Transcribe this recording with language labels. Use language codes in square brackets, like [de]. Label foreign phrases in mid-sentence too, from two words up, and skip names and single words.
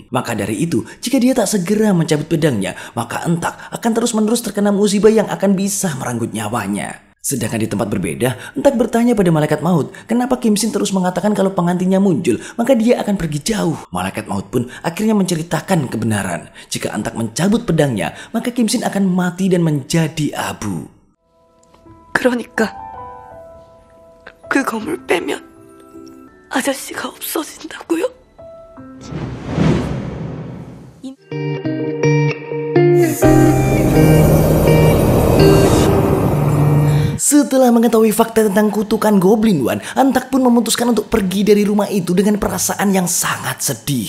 [id] Maka dari itu, jika dia tak segera mencabut pedangnya, maka Entak akan terus-menerus terkena musibah yang akan bisa merenggut nyawanya. Sedangkan di tempat berbeda, Entak bertanya pada malaikat maut, kenapa Kim Shin terus mengatakan kalau pengantinnya muncul, maka dia akan pergi jauh. Malaikat maut pun akhirnya menceritakan kebenaran. Jika Entak mencabut pedangnya, maka Kim Shin akan mati dan menjadi abu. [ko] 그러니까 그 검을 빼면 아저씨가 없어진다고요? [id] Setelah mengetahui fakta tentang kutukan Goblin One, Entak pun memutuskan untuk pergi dari rumah itu dengan perasaan yang sangat sedih.